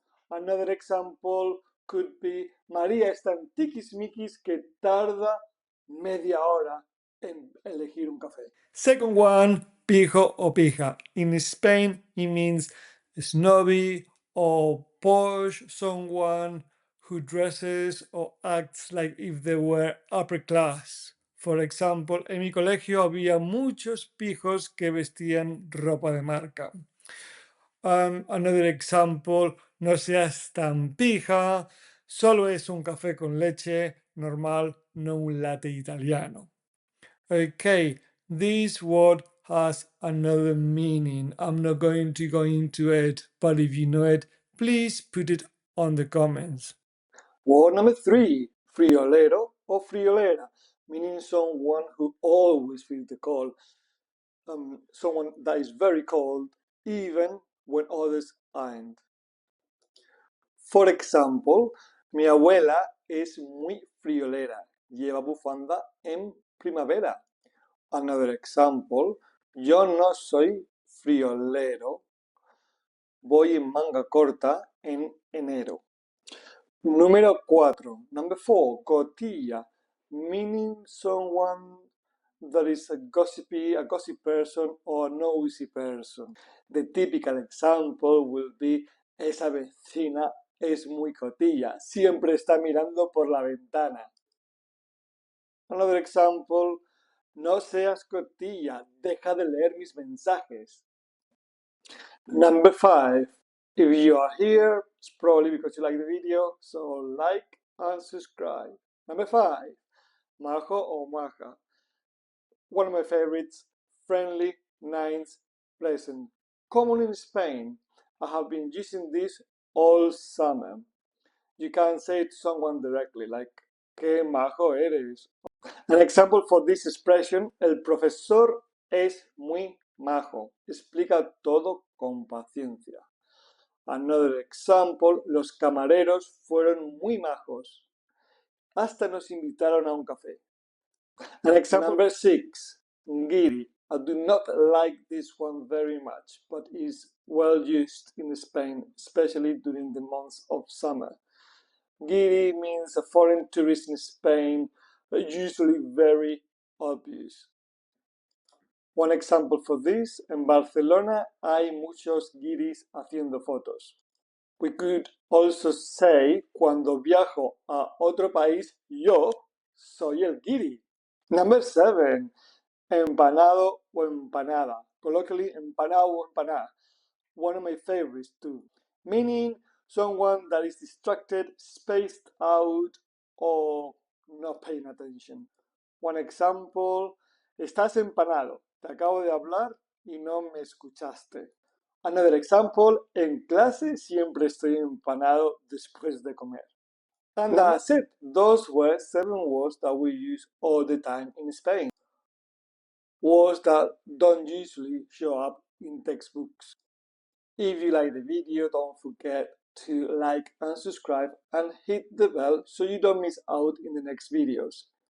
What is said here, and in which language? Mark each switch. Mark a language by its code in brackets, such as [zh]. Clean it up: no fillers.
[en] Another example could be, [es] María es tan tiquismiquis que tarda media hora en elegir un café. [en] Second one, pijo or pija. In Spain, it means snobby or posh, someone who dresses or acts like if they were upper class. For example, [es] en mi colegio había muchos pijos que vestían ropa de marca. [en] Another example, [es] no seas tan pija, solo es un café con leche normal, no un latte italiano. [en] Okay, this word has another meaning. I'm not going to go into it, but if you know it, please put it on the comments. Word number 3, Friolero or Friolera, meaning someone who always feels the cold. Someone that is very cold, even when others aren't. For example, [es] mi abuela es muy friolera, lleva bufanda en primavera. [en] Another example, [es] yo no soy friolero, voy en manga corta en enero. Número 4, [en] number 4, cotilla, meaning someone that is a gossip person or a nosy person. The typical example will be, [es] esa vecina es muy cotilla, siempre está mirando por la ventana. [en] Another example, [es] no seas cotilla, deja de leer mis mensajes. [en] Number 5, if you are here, it's probably because you like the video, so like and subscribe. Number 5, Majo or Maja. One of my favorites, friendly, nice, pleasant. Common in Spain. I have been using this all summer. You can say it to someone directly, like, [es] qué majo eres. [en] An example for this expression, [es] el profesor es muy majo. Explica todo con paciencia. [en] Another example, [es] los camareros fueron muy majos. Hasta nos invitaron a un café. [en] An example number 6, [es] Guiri. [en] I do not like this one very much, but is well used in Spain, especially during the months of summer. Guiri means a foreign tourist in Spain, usually very obvious. One example for this, [es] en Barcelona hay muchos guiris haciendo fotos. [en] We could also say, [es] cuando viajo a otro país, yo soy el guiri. [en] Number 7, empanado o empanada. Colloquially, empanado o empanada. One of my favorites too. Meaning someone that is distracted, spaced out, or not paying attention. One example, [es] estás empanado. Te acabo de hablar y no me escuchaste. [en] Another example, [es] en clase siempre estoy empanado después de comer. [en] And that's it. Those were 7 words that we use all the time in Spain. Words that don't usually show up in textbooks. If you like the video, don't forget to like and subscribe and hit the bell so you don't miss out in the next videos.